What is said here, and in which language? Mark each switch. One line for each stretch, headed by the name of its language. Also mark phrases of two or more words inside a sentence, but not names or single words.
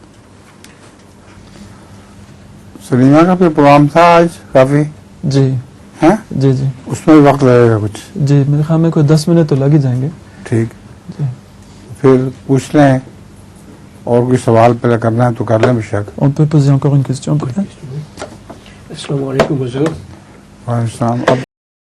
Urdu: سلیمہ کا پھر پروگرام تھا آج کافی جی ہیں؟ جی جی اس میں بھی وقت لگے گا کچھ؟ جی میرے خیال میں کوئی 10 منٹ تو لگ ہی جائیں گے. ٹھیک، جی. پھر پوچھ لیں، اور کوئی سوال پہلے کرنا ہے تو کر لیں بے شک.
French: On peut poser encore une question peut-être?
Arabic: السلام علیکم
Urdu: حضور.
Arabic: وعلیکم السلام.
Urdu: اب